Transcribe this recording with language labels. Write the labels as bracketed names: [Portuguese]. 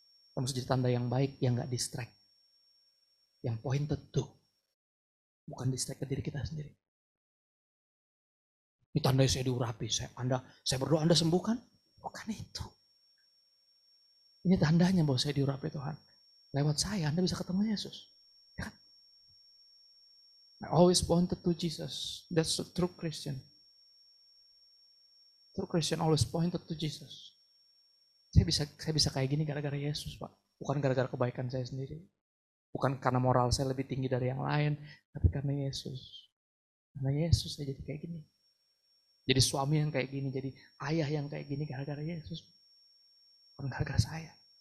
[Indonesian] Kita mesti jadi tanda yang baik, yang gak distract. Yang [English] pointed to. [Indonesian] Bukan distract ke diri kita sendiri. Ini tandanya saya diurapi. Saya berdoa Anda sembuh kan? Bukan itu. Ini tandanya bahwa saya diurapi Tuhan. Lewat saya Anda bisa ketemu Yesus. Ya kan? [English] I always pointed to Jesus. That's a true Christian. True Christian always pointed to Jesus. [Indonesian] Saya bisa kayak gini gara-gara Yesus, Pak. Bukan gara-gara kebaikan saya sendiri. Bukan karena moral saya lebih tinggi dari yang lain, tapi karena Yesus. Karena Yesus saya jadi kayak gini. Jadi suami yang kayak gini, jadi ayah yang kayak gini gara-gara Yesus. Bukan gara-gara saya.